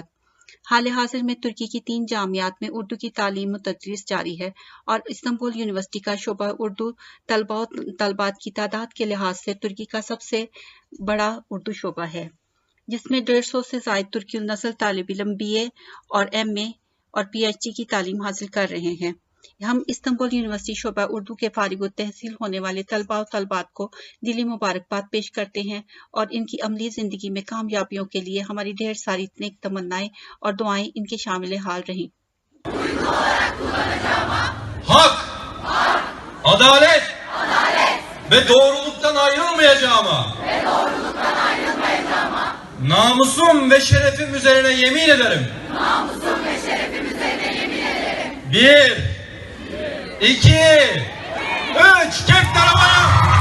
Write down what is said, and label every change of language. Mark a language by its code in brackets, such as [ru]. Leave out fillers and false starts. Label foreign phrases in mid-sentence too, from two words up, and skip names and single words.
[ur] حال حاضر میں ترکی کی 3 جامعات میں اردو کی تعلیم و تدریس جاری ہے اور استنبول یونیورسٹی کا شعبہ اردو طلبہ اور طالبات کی تعداد کے لحاظ سے ترکی کا سب سے بڑا اردو شعبہ ہے، جس میں 150 سے زائد ترکی نسل طالب علم BA اور MA اور PhD کی تعلیم حاصل کر رہے ہیں. ہم استنبول یونیورسٹی شعبہ اردو کے فارغ تحصیل ہونے والے طلبہ اور طالبات کو دلی مبارکباد پیش کرتے ہیں اور ان کی عملی زندگی میں کامیابیوں کے لیے ہماری ڈھیر ساری نیک تمنائیں اور دعائیں ان کے شامل حال رہیں. [tr] Hak, adalet ve doğruluktan ayrılmayacağıma, namusum ve şerefim üzerine yemin ederim. Bir, iki, üç, çek arabaya!